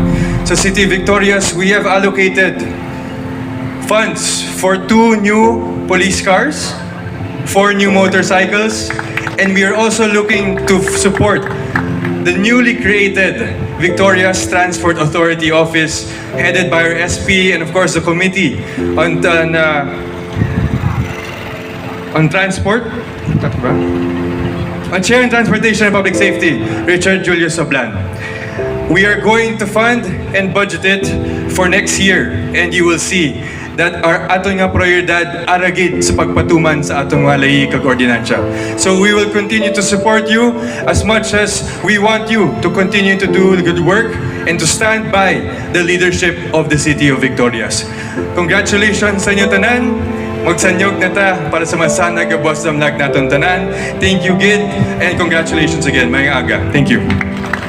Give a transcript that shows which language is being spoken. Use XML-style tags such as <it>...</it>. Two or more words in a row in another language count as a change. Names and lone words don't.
<hil>Sa City Victorias,</hil> <en>we have allocated funds for 2 new police cars, 4 new motorcycles, and we are also looking to support the newly created Victorias Transport Authority Office headed by our SP and of course the Committee on Transport, on Chair in Transportation and Public Safety, Richard Julius Sablan. We are going to fund and budget it for next year, and you will see that our</en> <hil>atong nga prioridad aragid sa pagpatuman sa atong mga lahi kag ordinansya.</hil> <en>So we will continue to support you as much as we want you to continue to do the good work and to stand by the leadership of the City of Victorias.</en> <hil>Congratulations sa inyo tanan. Magsanyog na ta para sa masanag nga boss damlag naton tanan.</hil> <en>Thank you, Gid, and congratulations again,</en> <hil>mga aga.</hil> <en>Thank you.</en>